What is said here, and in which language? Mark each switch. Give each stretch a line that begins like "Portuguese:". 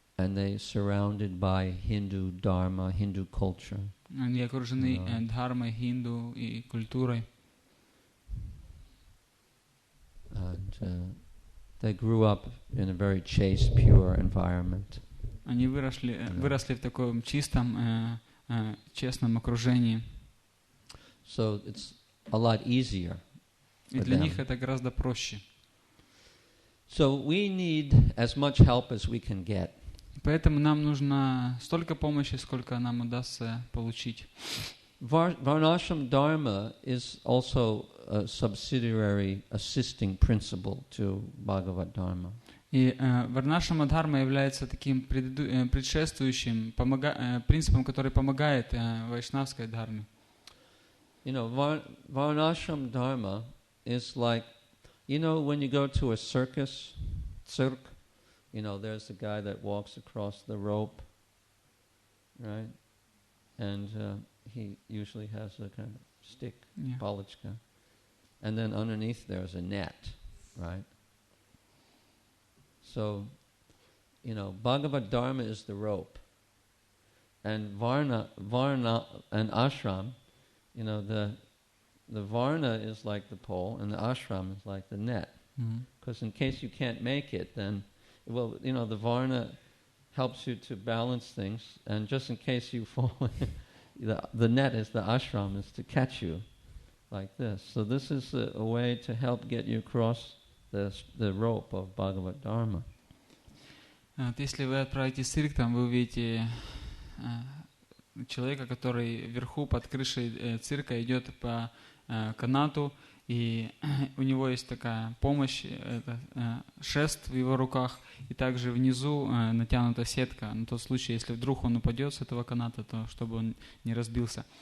English: And they surrounded by Hindu dharma, Hindu culture.
Russian: Они окружены дхармой, хинду и культурой.
English: And they grew up in a very chaste, pure environment.
Russian: Они выросли в таком чистом, честном окружении.
English: So it's a lot easier.
Russian: И для них это гораздо проще.
English: So we need as much help as we can get.
Russian: Поэтому нам нужно столько помощи, сколько нам удастся получить.
English: Varnashram Dharma is also a subsidiary assisting principle to Bhagavad Dharma.
Russian: И Варнашрама Дхарма является таким предшествующим принципом, который помогает вайшнавской дхарме.
English: Varnashram Dharma is like, when you go to a circus, there's a guy that walks across the rope, right? And he usually has a kind of stick, palichka. And then underneath there's a net, right? So, Bhagavad Dharma is the rope. And Varna and ashram, the Varna is like the pole and the ashram is like the net. Because in case you can't make it, then, the Varna helps you to balance things. And just in case you fall, the net is the ashram is to catch you. like this. So this is a way to help get you across the rope of Bhagavad Dharma.
Russian: Если вы отправитесь в цирк, там вы увидите человека, который вверху под крышей цирка идет по канату, и у него есть такая помощь, это шест в его руках, и также внизу натянута сетка на тот случай, если вдруг он упадет с этого каната, то чтобы он не разбился.